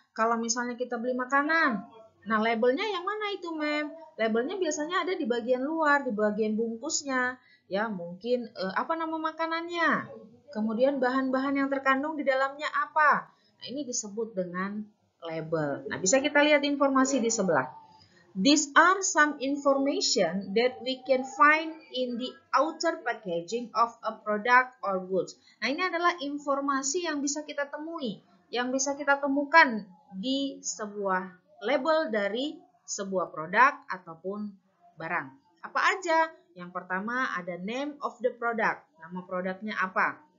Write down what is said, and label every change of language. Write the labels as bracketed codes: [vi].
[id] Kalau misalnya kita beli makanan, nah labelnya yang mana itu, Mem? Labelnya biasanya ada di bagian luar, di bagian bungkusnya, ya. Mungkin apa nama makanannya, kemudian bahan-bahan yang terkandung di dalamnya apa. Nah, ini disebut dengan label. Nah, bisa kita lihat informasi di sebelah. [en] These are some information that we can find in the outer packaging of a product or goods. [id] Nah, ini adalah informasi yang bisa kita temui, yang bisa kita temukan di sebuah label dari sebuah produk ataupun barang. Apa aja? Yang pertama ada [en] name of the product, [id] nama produknya apa.